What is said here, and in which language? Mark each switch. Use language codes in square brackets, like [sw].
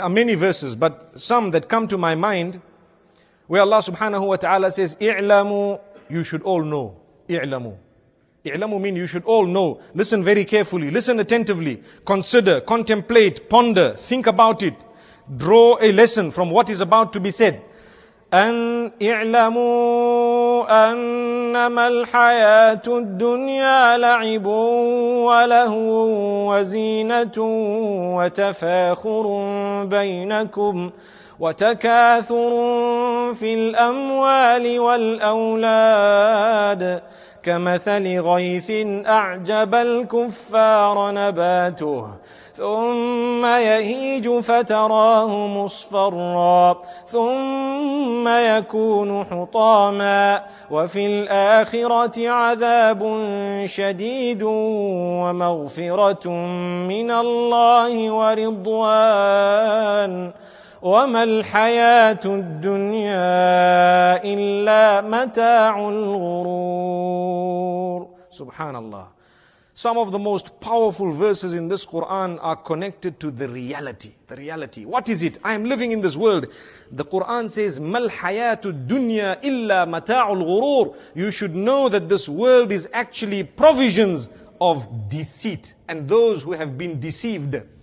[en] There are many verses, but some that come to my mind where Allah subhanahu wa ta'ala says, "I'lamu," you should all know. I'lamu. I'lamu means you should all know. Listen very carefully, listen attentively, consider, contemplate, ponder, think about it. Draw a lesson from what is about to be said. [ar] أن اعلموا أنما الحياة الدنيا لعب ولهو وزينة وتفاخر بينكم وتكاثر في الأموال والأولاد كمثل غيث أعجب الكفار نباته ثم يهيج فتراه مصفرا ثم يكون حطاما وفي الآخرة عذاب شديد ومغفرة من الله ورضوان وما الحياة الدنيا إلا متاع الغرور. Subhanallah. [en] Some of the most powerful verses in this Quran are connected to the reality. The reality. What is it? I am living in this world. The Quran says, [ar] Mal hayatu dunya illa mata'ul ghurur. [en] You should know that this world is actually provisions of deceit and those who have been deceived.